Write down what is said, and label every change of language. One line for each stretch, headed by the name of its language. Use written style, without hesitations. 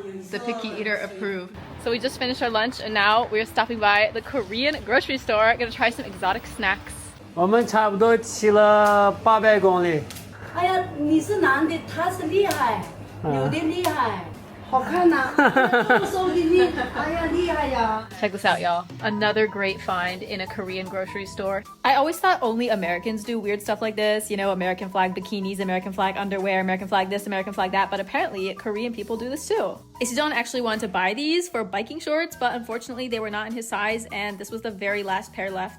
English: The picky eater approved. So we just finished our lunch and now we're stopping by the Korean grocery store. Gonna try some exotic snacks.
Chinese: 我们差不多骑了800公里。哎呀，你是男的，他是厉害，有的厉害，好看呐、这么瘦的你，哎呀，厉害呀！
English: Check this out, y'all. Another great find in a Korean grocery store. I always thought only Americans do weird stuff like this, you know, American flag bikinis, American flag underwear, American flag this, American flag that, but apparently Korean people do this too. Isijeon actually wanted to buy these for biking shorts, but unfortunately they were not in his size and this was the very last pair left.